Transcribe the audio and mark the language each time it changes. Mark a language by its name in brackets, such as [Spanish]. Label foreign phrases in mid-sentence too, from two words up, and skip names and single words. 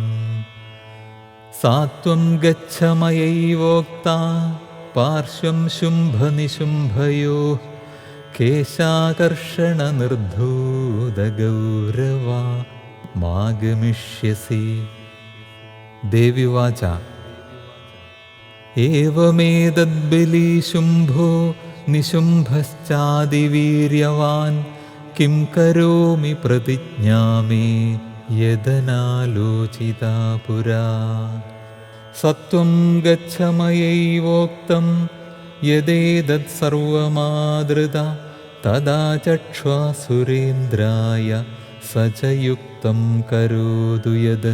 [Sanskrit] सा त्वं गच्छ मयैवोक्ता पार्श्वं शुम्भनिशुम्भयोः केशाकर्षणनिर्धूतगौरवा मागमिष्यसि. ദേവ്യുവാച ഏവമേതദ്ബലീശുംഭോ നിശുംഭശ്ചാതിവീര്യവാൻ കിം കരോമി പ്രതിജ്ഞാമേ യദനാലോചിതാ പുരാ സത്വം ഗച്ഛ മയൈവോക്തം യദേതത് സർവമാദൃത തദാ ചക്ഷ്വാസുരേന്ദ്രായ സ ച യുക്തം കരോതു യത്.